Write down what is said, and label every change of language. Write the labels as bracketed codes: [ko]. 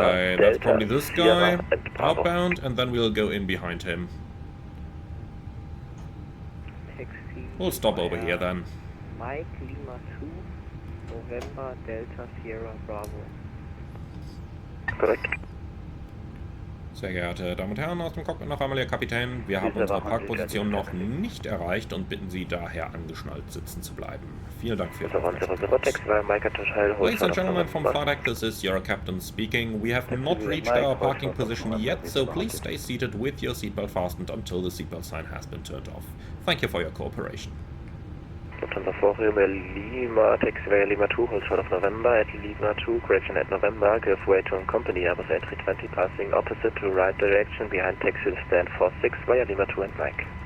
[en] Okay, Delta, that's probably this guy, Sierra and Bravo. outbound, and then we'll go in behind him. Taxi We'll stop over here then. Mike Lima 2, November Delta Sierra Bravo. [de] Korrekt. Sehr geehrte Damen und Herren, aus dem Cockpit noch einmal Ihr Kapitän. Wir haben unsere Parkposition noch nicht erreicht und bitten Sie daher angeschnallt sitzen zu bleiben. Vielen Dank für Ihre Aufmerksamkeit. [en] Ladies and gentlemen from flight deck, this is your captain speaking. We have not reached our parking position yet, so please stay seated with your seatbelt fastened until the seatbelt sign has been turned off. Thank you for your cooperation. Lufthansa 4 Romeo Lima, taxi via Lima 2, hold short of November at Lima 2, correction at November, give way to company Airbus A320 passing opposite to right direction behind taxi to stand 46 via Lima 2 and Mike.